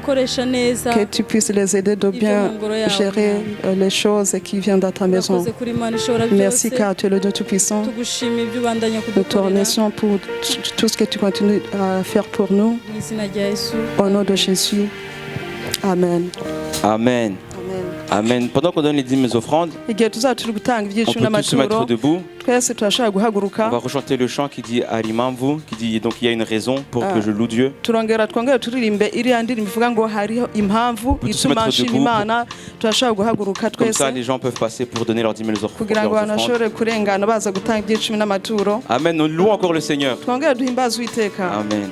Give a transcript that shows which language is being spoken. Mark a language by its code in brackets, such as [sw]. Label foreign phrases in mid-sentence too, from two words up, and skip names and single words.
[fr] Que tu puisses les aider de bien gérer les choses qui viennent dans ta maison. Merci car tu es le Dieu Tout-Puissant. Nous te remercions pour tout ce que tu continues à faire pour nous. Au nom de Jésus. Amen. Amen. Amen. Amen. Pendant qu'on donne les dîmes et offrandes, [rw] igihe tuzaba turi gutanga [fr] on [rw] ibyiciro [fr] peut tous se mettre [rw] n'amaturo [fr] debout. [rw] twese turashobora guhaguruka [fr] On va rechanter le chant qui dit Arimamvu, qui dit donc il y a une raison pour que je loue Dieu. [rw] twongere turirimbe iriya ndirimbo ivuga ngo hariho impamvu ituma nshima Imana. Turashobora guhaguruka [fr] Comme [rw] twese [fr] ça, les gens peuvent passer pour donner leurs dîmes et leurs [rw] kugira ngo abantu [fr] offrandes. [rw] bashobore kurengana baza gutanga ibyiciro n'amaturo. Amen. [fr] Nous louons encore le Seigneur. [rw] Twongere duhimbaze Uwiteka. Amen.